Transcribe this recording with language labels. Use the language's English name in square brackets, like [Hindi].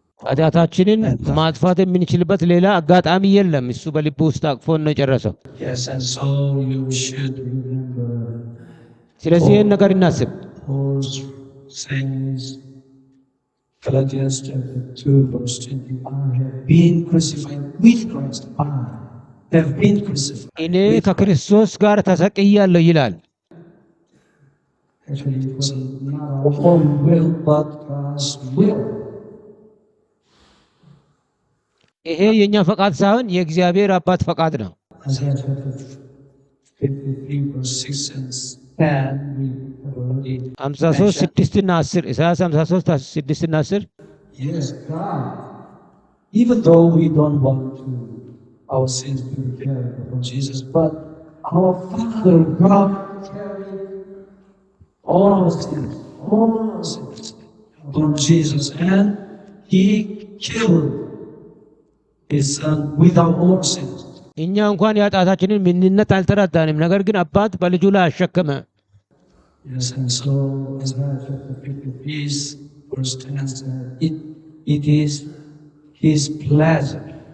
[Amharic] ኃጢአታችንን ማጥፋት የምንችልበት ሌላ አጋጣሚ የለም። እሱ በልቡ ውስጥ አቅፎን ነው የጨረሰው። [English] Yes, and so you should remember. [Amharic] ስለዚህ ይህን ነገር እናስብ። [English] Paul says, Galatians chapter 2 verse 20, I have been crucified with Christ. I have been crucified. [Amharic] እኔ ከክርስቶስ ጋር ተሰቅያለሁ ይላል። [English] Actually, it was not our own will, but God's will. [Amharic] ይሄ የኛ ፈቃድ ሳይሆን የእግዚአብሔር አባት ፈቃድ ነው። [English] Isaiah chapter 53 verse 6 and 10, we have already [Amharic] 53:6 እና 10 ኢሳይያስ 53:6 እና 10 [English] Yes, God. Even though we don't want to, our sins to be carried upon Jesus, but our Father God carried all our sins upon Jesus, and He killed His Son without all sins. [Amharic] እኛ እንኳን የኃጢአታችንን ምንነት አልተረዳንም፣ ነገር ግን አባት በልጁ ላይ አሸከመ። [English] Yes, and so Isaiah chapter 53 verse 10 says, it is His pleasure.